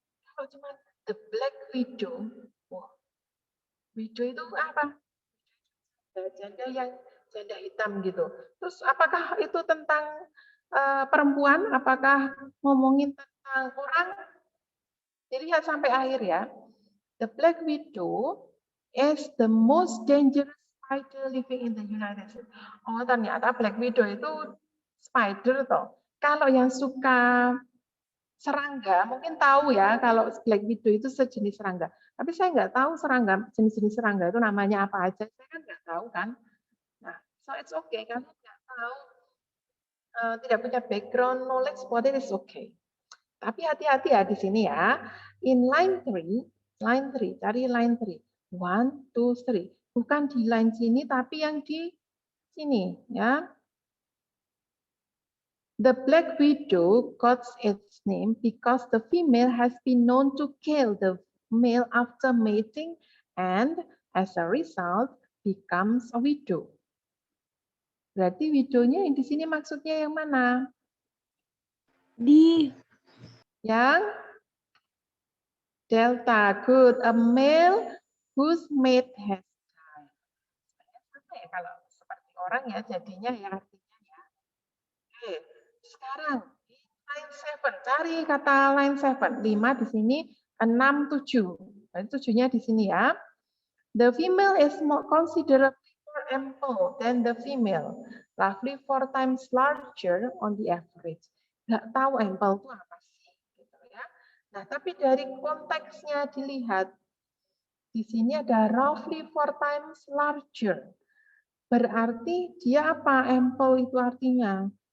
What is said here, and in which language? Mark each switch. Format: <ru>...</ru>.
<id>Kalau cuma The Black Widow, wah, widow itu apa? Janda hitam gitu. Terus apakah itu tentang perempuan? Apakah ngomongin tentang orang? Dilihat sampai akhir ya.</id> <en>The Black Widow is the most dangerous spider living in the United States.</en> <id>Oh, ternyata Black Widow itu spider toh. Kalau yang suka serangga, mungkin tahu ya kalau Black Widow itu sejenis serangga. Tapi saya nggak tahu serangga, jenis-jenis serangga itu namanya apa aja. Saya kan nggak tahu kan. Nah,</id> <en>so it's okay.</en> <id>Kalau nggak tahu, tidak punya background knowledge,</id> <en>what it is okay.</en> <id>Tapi hati-hati ya di sini ya.</id> <en>In line 3,</en> <id>cari line 3. 1, 2, 3. Bukan di line sini, tapi yang di sini ya.</id> <en>The Black Widow got its name because the female has been known to kill the male after mating and as a result becomes a widow.</en> <id>Berarti widownya yang di sini maksudnya yang mana? Yang delta. Good.</id> <en>A male whose mate has died.</en> <id>Sama ya kalau seperti orang ya jadinya ya artinya ya. Oke. Sekarang di line 7, cari kata line 7. 5 di sini, 6, 7. Berarti 7-nya di sini ya.</id> <en>The female is more considerably more ample than the female. Roughly 4 times larger on the average.</en> <id>Nggak tahu ample itu apa sih. Gitu ya. Nah, tapi dari konteksnya dilihat, di sini ada</id> <en>roughly 4 times larger.</en> <id>Berarti dia apa ample itu artinya?</id>